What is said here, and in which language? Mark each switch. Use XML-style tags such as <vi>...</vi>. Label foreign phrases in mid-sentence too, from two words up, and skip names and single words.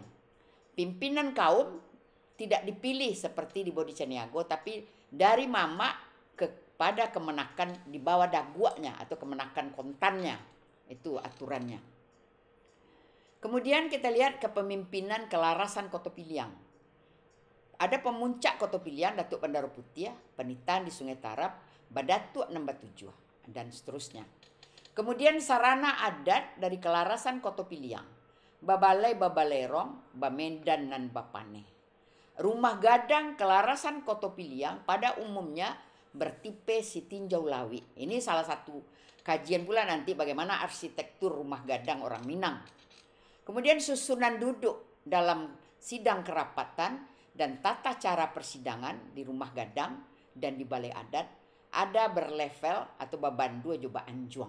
<id>Pimpinan kaum tidak dipilih seperti di Bodi Caniago, tapi dari mama kepada kemenakan di bawah daguaknya atau kemenakan kontannya. Itu aturannya. Kemudian kita lihat kepemimpinan Kelarasan Koto Piliang. Ada pemuncak Koto Piliang, Datuk Bandaro Putih, Penitan di Sungai Tarap, Badatuk Nambah Tujuh, dan seterusnya. Kemudian sarana adat dari Kelarasan Koto Piliang, Babalai Babalerong, Bamendan dan Bapane. Rumah gadang Kelarasan Koto Piliang pada umumnya bertipe sitinjau lawi. Ini salah satu kajian pula nanti bagaimana arsitektur rumah gadang orang Minang. Kemudian susunan duduk dalam sidang kerapatan dan tata cara persidangan di rumah gadang dan di balai adat ada berlevel atau</id> <min>babandu coba anjuang.</min>